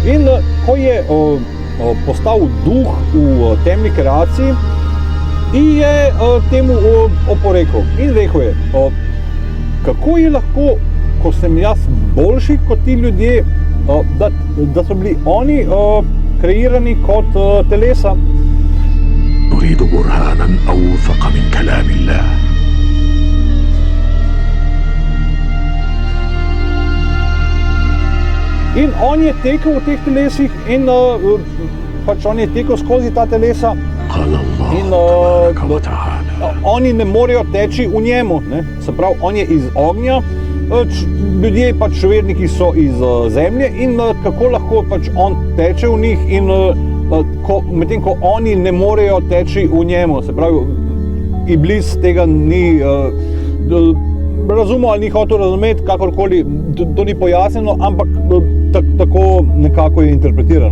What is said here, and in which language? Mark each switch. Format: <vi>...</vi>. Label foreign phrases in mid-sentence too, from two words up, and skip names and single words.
<sl>In ko je postal duh v temni kreaciji, je temu oporekal in rekel je, kako je lahko, ko sem jaz boljši kot ti ljudje, da so bili oni kreirani kot telesa.</sl> <ar>نريد برهانا أوثق من كلام الله.</ar> <sl>In on je tekel v teh telesih in pač on je tekel skozi ta telesa.</sl> <ar>قال الله</ar> <sl>In</sl> <ar>تبارك وتعالى</ar> <sl>oni ne morejo teči v njemu, ne? Se pravi, on je iz ognja, ljudje pač verniki so iz zemlje in kako lahko pač on teče v njih in medtem ko oni ne morejo teči v njemu. Se pravi, Iblis tega ni razumel ali ni hotel razumeti, kakorkoli, to ni pojasnjeno, ampak tako nekako je interpretirano.</sl>